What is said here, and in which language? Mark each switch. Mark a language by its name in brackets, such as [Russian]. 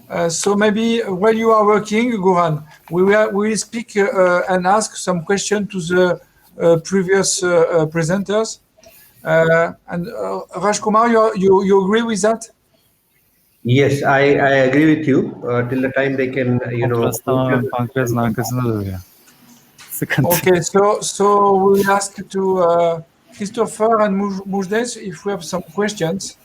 [English] So maybe while you are working, Goran, we will speak and ask some question to the previous presenters. And Rajkumar, you agree with that? Yes, I agree with you. Till the time they can, [Turkish] Kontrast tamamen pankreasın arkasında duruyor. Sıkıntı. [English] Okay, so we ask to Christopher and Mujdes if we have some questions.